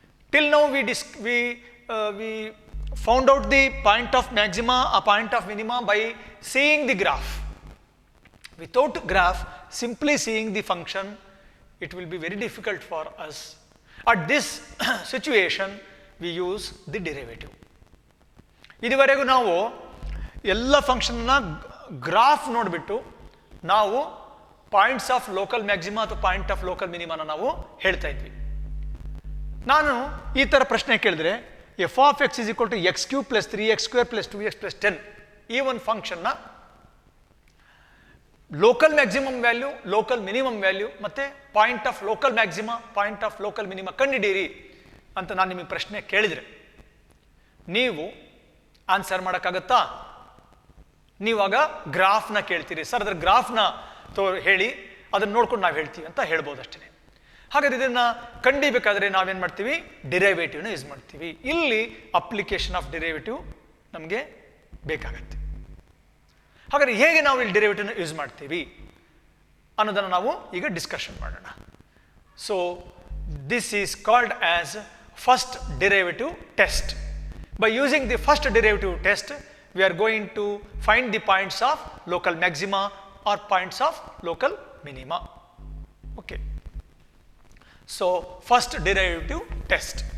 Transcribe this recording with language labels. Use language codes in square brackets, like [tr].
[en] Till now we found out the point of maxima or point of minima by seeing the graph. Without graph, simply seeing the function, it will be very difficult for us. At this situation, we use the derivative. [kn] ಇದುವರೆಗೂ ನಾವು ಎಲ್ಲ ಫಂಕ್ಷನ್ನ graph ನೋಡಿಬಿಟ್ಟು ನಾವು points of local maxima ಅಥವಾ point of local ಮಿನಿಮಾನ ನಾವು ಹೇಳ್ತಾ ಇದ್ವಿ. ನಾನು ಈ ಥರ ಪ್ರಶ್ನೆ ಕೇಳಿದ್ರೆ [en] F of X is equal to X cube plus 3x square plus 2x plus 10 [kn] ಈ ಒಂದು ಫಂಕ್ಷನ್ನ local maximum value, local minimum value ಮತ್ತು point of local maxima, point of local minima ಕಂಡುಹಿಡೀರಿ ಅಂತ ನಾನು ನಿಮಗೆ ಪ್ರಶ್ನೆ ಕೇಳಿದರೆ ನೀವು ಆನ್ಸರ್ ಮಾಡೋಕ್ಕಾಗತ್ತಾ? ನೀವಾಗ ಗ್ರಾಫ್ನ ಕೇಳ್ತೀರಿ, ಸರ್ ಅದರ ಗ್ರಾಫ್ನ ಹೇಳಿ, ಅದನ್ನು ನೋಡ್ಕೊಂಡು ನಾವು ಹೇಳ್ತೀವಿ ಅಂತ ಹೇಳ್ಬೋದು ಅಷ್ಟೇ. ಹಾಗಾದ್ರೆ ಇದನ್ನು ಕಂಡಿಬೇಕಾದ್ರೆ ನಾವೇನು ಮಾಡ್ತೀವಿ? ಡಿರೈವೇಟಿವ್ನ ಯೂಸ್ ಮಾಡ್ತೀವಿ. ಇಲ್ಲಿ ಅಪ್ಲಿಕೇಶನ್ ಆಫ್ ಡಿರೈವೇಟಿವ್ ನಮಗೆ ಬೇಕಾಗತ್ತೆ. ಹಾಗಾದ್ರೆ ಹೇಗೆ ನಾವು ಇಲ್ಲಿ ಡಿರೈವೇಟಿವ್ನ ಯೂಸ್ ಮಾಡ್ತೀವಿ ಅನ್ನೋದನ್ನು ನಾವು ಈಗ ಡಿಸ್ಕಷನ್ ಮಾಡೋಣ. [en] So this is called as first derivative test. By using the first derivative test, we are going to find the points of local maxima or points of local minima. Okay. So, first derivative test.